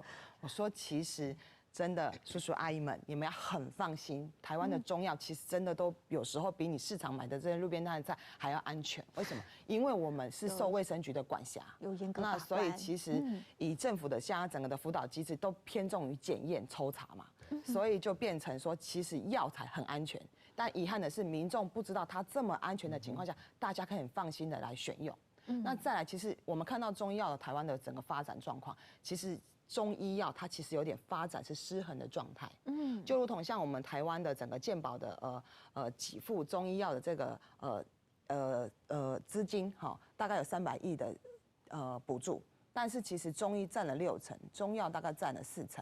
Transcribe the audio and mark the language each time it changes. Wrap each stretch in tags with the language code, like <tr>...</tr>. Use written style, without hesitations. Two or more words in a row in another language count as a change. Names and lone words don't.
<zh>我說：“其實真的，叔叔阿姨們，你們要很放心，台灣的中藥其實真的都有時候比你市場買的這些路邊攤的菜還要安全。為什麼？因為我們是受衛生局的管轄，有嚴格把關。那所以其實以政府的現在整個的輔導機制都偏重於檢驗抽查嘛。” 所以就變成說，其實藥材很安全，但遺憾的是，民眾不知道它這麼安全的情況下，大家可以很放心的來選用。那再來，其實我們看到中藥的台灣的整個發展狀況，其實中医药它其实有点发展是失衡的状态。就如同像我们台湾的整个健保的给付中医药的这个资金大概有300亿的补助，但是其实中医占了60%，中药大概占了40%。</zh>